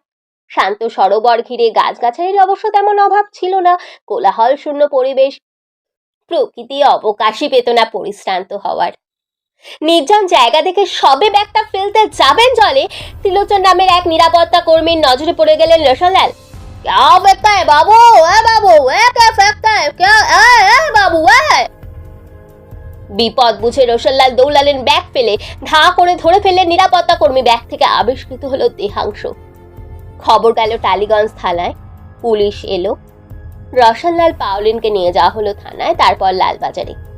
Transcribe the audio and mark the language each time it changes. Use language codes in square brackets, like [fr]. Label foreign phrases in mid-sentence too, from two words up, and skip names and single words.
[bn] শান্ত সরোবর ঘিরে গাছগাছালির অবশ্য তেমন অভাব ছিল না। কোলাহল শূন্য পরিবেশ, প্রকৃতি অবকাশই পেত না পরিশ্রান্ত হওয়ার। নির্জন জায়গা দেখে সবে ব্যাগটা ফেলতে যাবেন জলে, ত্রিলোচন নামের এক নিরাপত্তা কর্মীর নজরে পড়ে গেলেন রোশনলাল। [hi] क्या फेंकता है बाबू, ए बाबू, ए क्या फेंकता है, क्या ए बाबू ए। [bn] বিপদ বুঝে রোশনলাল দৌড়ালেন ব্যাগ ফেলে, ধা করে ধরে ফেললেন নিরাপত্তা কর্মী। ব্যাগ থেকে আবিষ্কৃত হলো দেহাংশ। খবর গেল টালিগঞ্জ থানায়, পুলিশ এলো। রোশনলাল পাওলিনকে নিয়ে যাওয়া হলো থানায়, তারপর লালবাজারে।